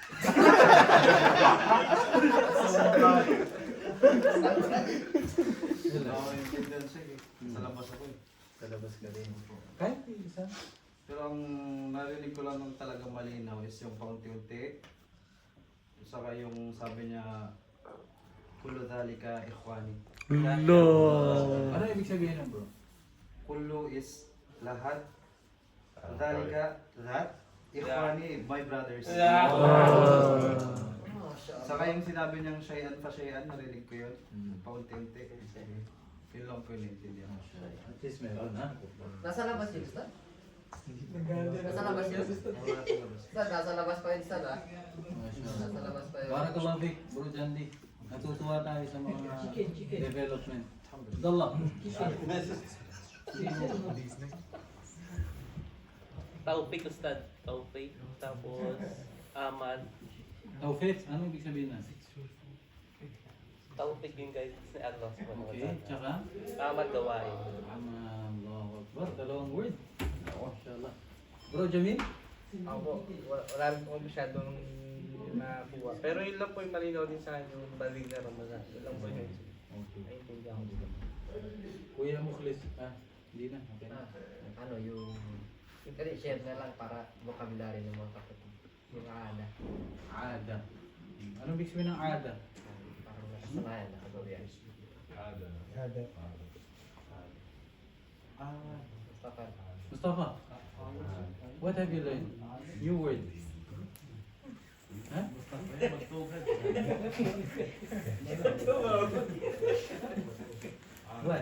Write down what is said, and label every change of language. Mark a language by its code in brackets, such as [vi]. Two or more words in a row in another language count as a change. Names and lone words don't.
[tl] Sa labas ako eh. Sa labas ka rin. Kahit isa. Pero ang narinig ko lang ng talagang malinaw is yung paunti-unti. Saka yung sabi niya, [ar] kullu dhalika ikhwani. [tl] Ano ibig sabihin nun, bro? Kullu is lahat. Dhalika, lahat. [en] Ikhwani, my brothers. [tl] Saka yung sinabi niyang [ar] shay'an pa shay'an, [tl] narinig ko yun. Paunti-unti. Yun lang po yung naintindihan ko. [en] At least [tl] meron, ha? Nasa labas yun, Stan? Nasa labas yun? Stan, nasa labas pa yun, Stan, ha? Nasa labas pa yun. [ar] Barakallahu fik, [tl] Bro Jandi. Natutuwa tayo sa mga development. Abdullah. Taufik, Ustad. Taufik. Tapos, Ahmad. Taufik, ano ibig sabihin na? Taufik yung guys ni Allah [ar] subhanahu wa [tl] Okay, ta'ala. tsaka? Ahmad Gawain. [ar] Allahu Akbar, [tl] dalawang word. Mashallah. Bro Jamil? Ako, wala rin po masyadong nakuha. Pero yun lang po yung malinaw din sa akin yung baling na Ramadan. Yun lang po yun. Okay. Naintindihan ko dito. Kuya Mukhlis. Hindi na. Okay. Yung kasi share na lang para vocabulary ng mga kapatid. Yung aada. Ada. Anong ibig sabihin ng ada? Parang nakasanayan, nakagawian. Mustafa. [en] Mustafa, what have you learned? New word. Huh? What?